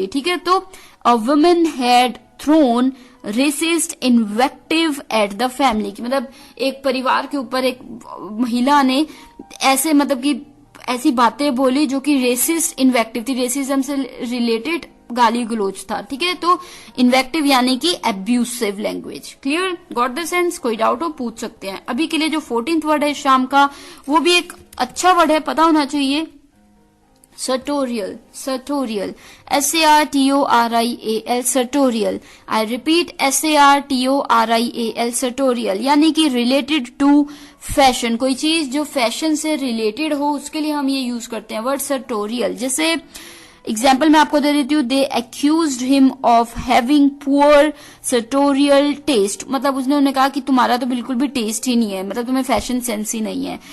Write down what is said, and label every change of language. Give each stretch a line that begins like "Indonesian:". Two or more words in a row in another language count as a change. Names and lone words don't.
Hindi: ठीक है, तो
English: a woman had thrown racist invective at the family,
Hindi: की मतलब एक परिवार के ऊपर एक महिला ने ऐसे मतलब कि ऐसी बातें बोली जो कि
English: racist invective
Hindi: थी, रेसिज्म से रिलेटेड गाली गलोच था। ठीक है, तो इन्वेक्टिव यानी कि
English: abusive language. clear? got the sense?
Hindi: कोई डाउट हो पूछ सकते हैं। अभी के लिए जो 14th वर्ड है शाम का, वो भी एक अच्छा वर्ड है, पता होना चाहिए।
English: sartorial, sartorial, sartorial, sartorial. I repeat, sartorial, sartorial,
Hindi: यानी कि
English: related to fashion,
Hindi: कोई चीज जो फैशन से रिलेटेड हो उसके लिए हम ये यूज करते हैं वर्ड sartorial. जैसे एग्जाम्पल मैं आपको दे देती हूँ,
English: they accused him of having poor sartorial taste,
Hindi: मतलब उन्होंने कहा कि तुम्हारा तो बिल्कुल भी टेस्ट ही नहीं है, मतलब तुम्हें
English: fashion sense
Hindi: ही नहीं है.